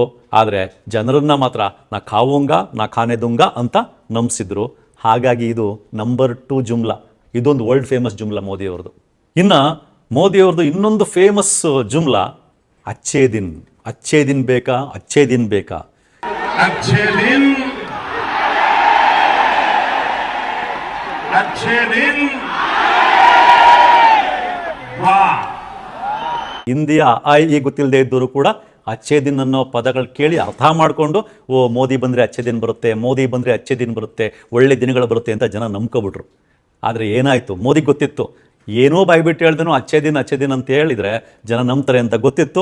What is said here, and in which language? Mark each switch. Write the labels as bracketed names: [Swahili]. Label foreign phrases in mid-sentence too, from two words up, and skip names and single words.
[Kannada] ಆದರೆ ಜನರನ್ನ ಮಾತ್ರ [Hindi] ना खाऊंगा ना खाने दूंगा [Kannada] ಅಂತ ನಂಬಿಸಿದ್ರು. ಹಾಗಾಗಿ ಇದು ನಂಬರ್ 2 ಜುಮ್ಲಾ. ಇದೊಂದು [English] world famous [Kannada] ಜುಮ್ಲಾ ಮೋದಿಯವ್ರದ್ದು. ಇನ್ನು ಮೋದಿಯವ್ರದ್ದು ಇನ್ನೊಂದು ಫೇಮಸ್ ಜುಮ್ಲಾ [Hindi] अच्छे दिन. अच्छे दिन [Kannada] ಬೇಕಾ, [Hindi] अच्छे दिन [Kannada] ಬೇಕಾ, [Hindi] अच्छे दिन, अच्छे दिन, वाह। [Kannada] ಹಿಂದಿಯ ಈ ಗೊತ್ತಿಲ್ಲದೆ ಇದ್ದವರು ಕೂಡ [Hindi] अच्छे दिन [Kannada] ಅನ್ನೋ ಪದಗಳು ಕೇಳಿ ಅರ್ಥ ಮಾಡಿಕೊಂಡು, ಓ ಮೋದಿ ಬಂದರೆ [Hindi] अच्छे दिन [Kannada] ಬರುತ್ತೆ, ಮೋದಿ ಬಂದರೆ [Hindi] अच्छे दिन [Kannada] ಬರುತ್ತೆ, ಒಳ್ಳೆ ದಿನಗಳು ಬರುತ್ತೆ ಅಂತ ಜನ ನಂಬ್ಕೊಬಿಟ್ರು. ಆದರೆ ಏನಾಯಿತು, ಮೋದಿಗೆ ಗೊತ್ತಿತ್ತು, ಏನೋ ಬಾಯ್ಬಿಟ್ಟು ಹೇಳ್ದನೋ [Hindi] अच्छे दिन [Kannada] ಅಂತ ಹೇಳಿದರೆ ಜನ ನಂಬ್ತಾರೆ ಅಂತ ಗೊತ್ತಿತ್ತು.